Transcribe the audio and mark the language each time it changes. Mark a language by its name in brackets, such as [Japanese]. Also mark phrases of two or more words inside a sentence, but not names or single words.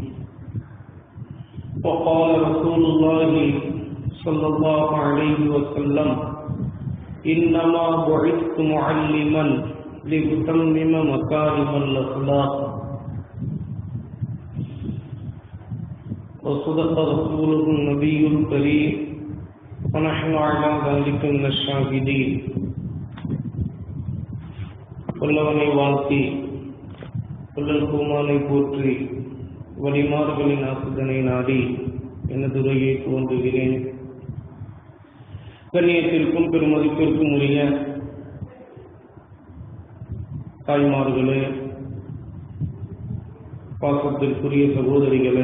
[Arabic] وقال رسول الله صلى الله عليه وسلم: إنما بعثت معلما لأتمم مكارم الأخلاق. وصدق رسوله النبي الكريم ونحن على ذلك من الشاهدين. [Tamil] வல்லவனை வாழ்த்தி வல்லல் கோமானை போற்றி வழிமார்களின் ஆசுதனை நாடி எனது உரையை தோன்றுகிறேன். கண்ணியத்திற்கும் பெருமதிப்பிற்கும் உரிய தாய்மார்களே, பாசத்திற்குரிய சகோதரிகளே,